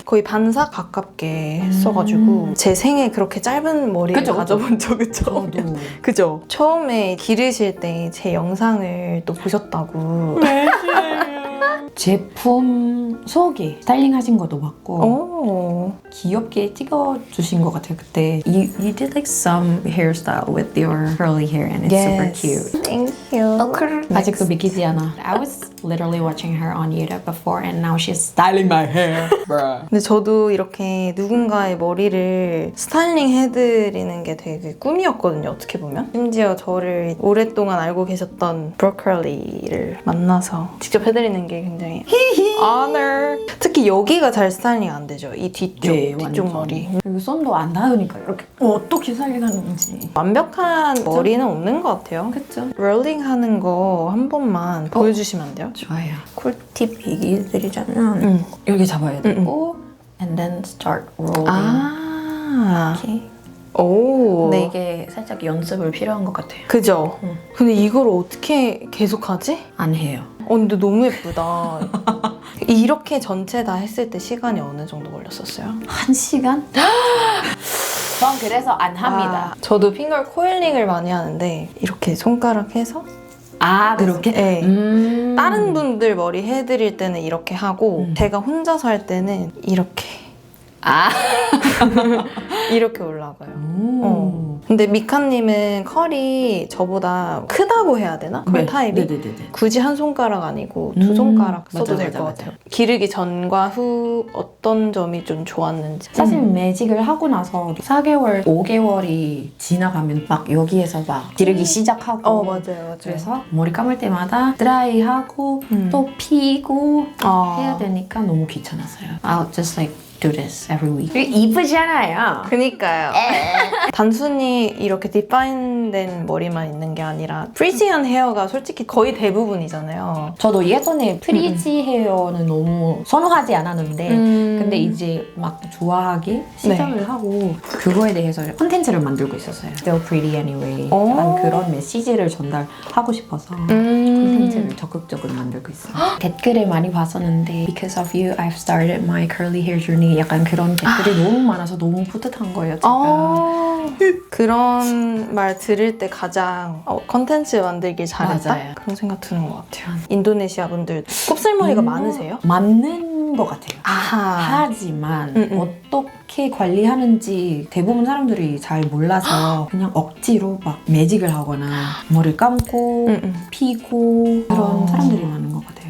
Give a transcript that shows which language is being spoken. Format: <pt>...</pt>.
<ko>거의 반삭 가깝게 했어가지고 제 생에 그렇게 짧은 머리를 그쵸, 그쵸. 가져본 적은 처음. 저도 그죠? 처음에 기르실 때 제 영상을 또 보셨다고. 제품 소개 스타일링 하신 것도 봤고 오. 귀엽게 찍어주신 것 같아요 그때.</ko> <en>You did like some hairstyle with your curly hair and it's super cute. Thank you.</en> <ko>아직도 믿기지 않아.</ko> <en>I was literally watching her on YouTube before and now she's styling my hair. Bruh.</en> <ko>근데 저도 이렇게 누군가의 머리를 스타일링 해드리는 게 되게 꿈이었거든요, 어떻게 보면. 심지어 저를 오랫동안 알고 계셨던 브로컬리를 만나서 직접 해드리는 게 굉장히 honor. 특히 여기가 잘 스타일링 안 되죠, 이 뒤쪽, 네, 뒤쪽 완전. 머리. 그리고 썸도 안 닿으니까 이렇게 어떻게 스타일링하는지. 완벽한 머리는 없는 것 같아요. 그쵸? 롤링 하는 거 한 번만 보여주시면 안 돼요? 좋아요. 꿀팁 얘기 드리자면 응. 여기 잡아야 되고</ko> <en>and then start rolling.</en> <ko>아. 이렇게. 오. 근데 이게 살짝 연습을 필요한 것 같아요. 그죠? 응. 근데 이걸 어떻게 계속하지? 안 해요. 근데 너무 예쁘다. 이렇게 전체 다 했을 때 시간이 어느 정도 걸렸었어요? 1시간? 전 그래서 안 합니다. 저도 핑거 코일링을 많이 하는데 이렇게 손가락 해서 아 그렇게? 네. 다른 분들 머리 해드릴 때는 이렇게 하고 제가 혼자서 할 때는 이렇게 아. 이렇게 올라가요. 근데 미카님은 컬이 저보다 크다고 해야 되나? 컬 타입이? 네네네. 굳이 한 손가락 아니고 두 손가락 써도 될 맞아, 것 맞아. 같아요. 기르기 전과 후 어떤 점이 좀 좋았는지. 사실 매직을 하고 나서 4개월, 5개월이 지나가면 막 여기에서 막 기르기 시작하고 맞아요. 그래서 머리 감을 때마다 드라이하고 또 피고 해야 되니까 너무 귀찮았어요.</ko> <en>I'll just like do this every week.</en> <ko>이쁘잖아요. 그니까요. 단순히 이렇게 디파인된 머리만 있는 게 아니라 프리지한 헤어가 솔직히 거의 대부분이잖아요. 저도 예전에 프리지 헤어는 너무 선호하지 않았는데 근데 이제 막 좋아하기 시작을 하고 그거에 대해서 컨텐츠를 만들고 있었어요.</ko> <en>Still pretty anyway.</en> <ko>약간 그런 메시지를 전달하고 싶어서 컨텐츠를 적극적으로 만들고 있어요. 댓글을 많이 봤었는데</ko> <en>Because of you, I've started my curly hair journey.</en> <ko>약간 그런 댓글이 너무 많아서 너무 뿌듯한 거예요. 제가. 그런 말 들을 때 가장 컨텐츠 만들길 잘했다? 맞아요. 그런 생각 드는 것 같아요. 인도네시아 분들 곱슬머리가 많으세요? 맞는 것 같아요. 아하. 하지만 어떻게 관리하는지 대부분 사람들이 잘 몰라서 그냥 억지로 막 매직을 하거나 머리를 감고 피고 그런 사람들이 많은 것 같아요.</ko>